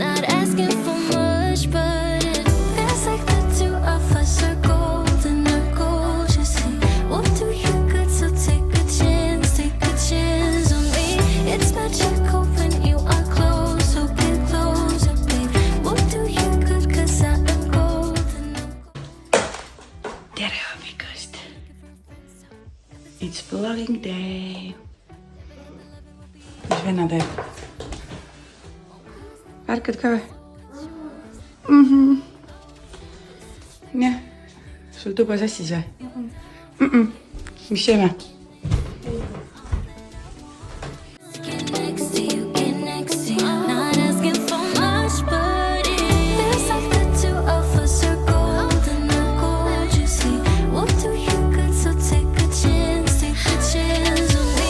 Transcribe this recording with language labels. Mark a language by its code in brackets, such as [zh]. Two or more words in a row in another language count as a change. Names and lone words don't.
[en] Not asking for much, but it feels like the two of us are golden, our goals, you see. We'll do you good, so take a chance on me. It's magical when you are close, so get closer, babe. We'll do you good, cause I am golden. [et] Tere hommikust! [en] It's vlogging day. [et] Mis venna teeb? Ärkad ka või? Jah, sul tuba sassis või? Mis sööme? [en] Get next to you, get next to you. Not asking for much, but it feels like the two of us are golden, our gold, you see. We'll do you good, so take a chance on me.